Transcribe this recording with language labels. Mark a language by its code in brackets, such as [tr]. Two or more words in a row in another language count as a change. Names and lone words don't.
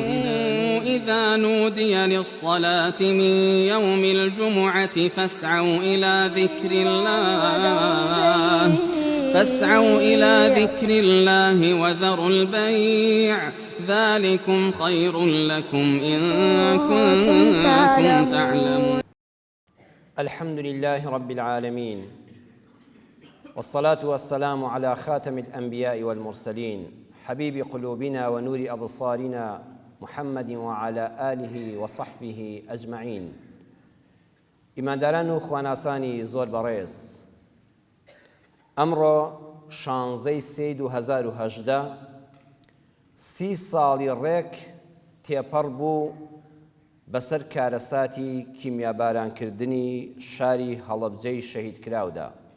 [ar] إذا نودي للصلاة من يوم الجمعة فاسعوا إلى ذكر الله وذروا البيع ذلكم خير لكم إن كنتم تعلمون. الحمد لله رب العالمين، والصلاة والسلام على خاتم الأنبياء والمرسلين، حبيب قلوبنا ونور أبصارنا محمد وعلى آله وصحبه أجمعين. [ckb] ئیمانداران و خواناسانی زۆر بەڕێز، ئەمڕۆ 16/3/2018 30 ساڵی ڕێک تێپەڕ بوو بەسەر کارەساتی کیمیابارانکردنی شاری هەڵەبجەی شەهیدکراودا.